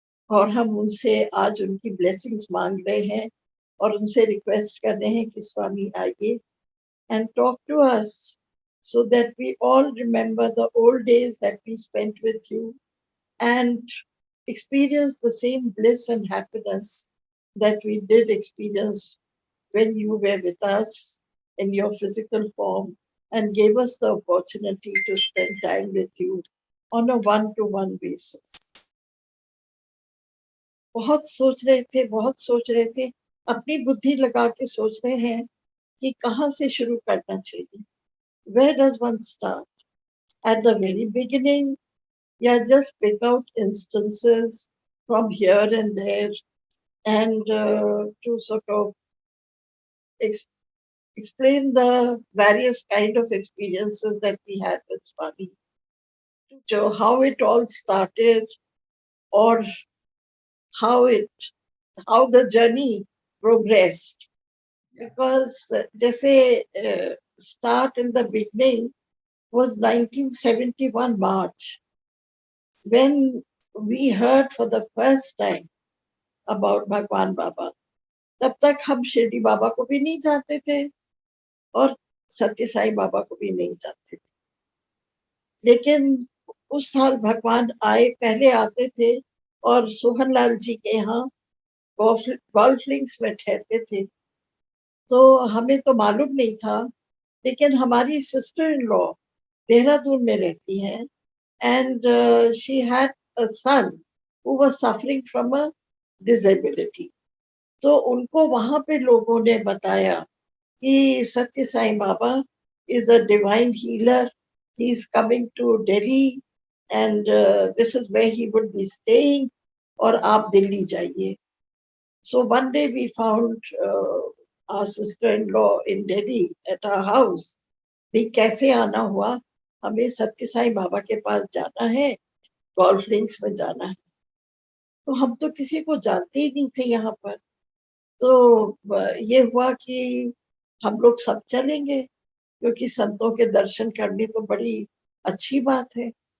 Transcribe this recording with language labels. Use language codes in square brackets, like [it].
[hi] और हम उनसे आज उनकी blessings मांग रहे हैं और उनसे request कर रहे हैं कि स्वामी आइए [en] and talk to us so that we all remember the old days that we spent with you and experience the same bliss and happiness that we did experience when you were with us in your physical form and gave us the opportunity to spend time with you on a one-to-one basis. [hi] बहुत सोच रहे थे, अपनी बुद्धि लगा के सोच रहे हैं कि कहाँ से शुरू करना चाहिए. [en] Where does one start? At the very beginning, yeah, just pick out instances from here and there and to sort of explain the various kind of experiences that we had with Swami, to how it all started or how the journey progressed. Because जैसे start in the beginning was 1971 March, when we heard for the first time about Bhagwan Baba. [hi] तब तक हम शिरडी बाबा को भी नहीं जानते थे और सत्य साई बाबा को भी नहीं जानते थे. लेकिन उस साल भगवान आए, पहले आते थे और सोहन लाल जी के यहाँ गोल्फ लिंक्स में ठहरते थे. तो हमें तो मालूम नहीं था, लेकिन हमारी सिस्टर इन लॉ देहरादून में रहती हैं [en] and she had a son who was suffering from a disability. [hi] तो उनको वहां पे लोगों ने बताया कि सत्य Sai Baba [en] is a divine healer. He is coming to Delhi and this is where he would be staying, [hi] और आप दिल्ली जाइए. [en] So one day we found our sister-in-law in Delhi at our house. [hi] भी कैसे आना हुआ, हमें सत्य साई बाबा के पास जाना है, गोल्फ लिंक्स में जाना है. तो हम तो किसी को जानते ही नहीं थे यहाँ पर. तो ये हुआ कि हम लोग सब चलेंगे, क्योंकि संतों के दर्शन करने तो बड़ी अच्छी बात है.